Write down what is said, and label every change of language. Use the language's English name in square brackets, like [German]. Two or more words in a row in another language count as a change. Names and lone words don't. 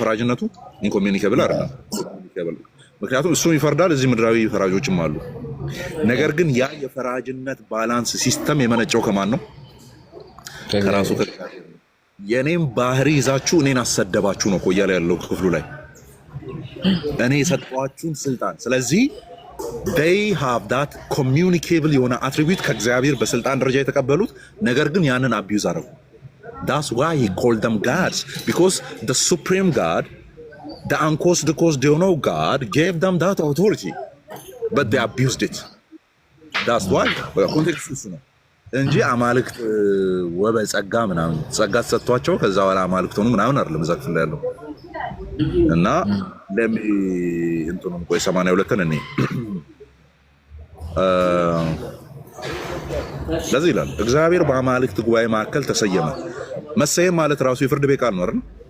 [Amharic] ፈራጅነቱ ኢንኮሚዩኒኬብል አይደለም። ምክንያቱም እሱም ይፈርዳል፣ እዚህ ምድራዊ ፈራጆችም አሉ። ነገር ግን ያ የፈራጅነት [English] balance system [Amharic] የመነጨው ከማን ነው? ከራሱ ከእግዚአብሔር። የኔም ባህሪ ይዛችሁ እኔን አሰደባችሁ ነው እኮ እያለ ያለው ክፍሉ ላይ እኔ የሰጠኋችሁን ስልጣን። ስለዚህ [English] they have that communicable [Amharic] የሆነ አትሪቢዩት ከእግዚአብሔር በስልጣን ደረጃ የተቀበሉት፣ ነገር ግን ያንን አቢዩዝ አደረጉ። [English] That's why he called them gods, because the supreme God, the uncaused God gave them that authority, but they abused it. That's why [Amharic] ኮንቴክስቱ እሱ ነው እንጂ አማልክት ወበጸጋ ምናምን ጸጋ ተሰጥቷቸው ከዛ በኋላ አማልክት ሆኑ ምናምን አይደለም እዛ ክፍል ላይ ያለው። እና እንትኑን ቆይ 82ን እኔ ለዚህ ይላል እግዚአብሔር በአማልክት ጉባኤ መካከል ተሰየመ። መሰየም ማለት ራሱ የፍርድ ቤት ቃል ነው አይደል?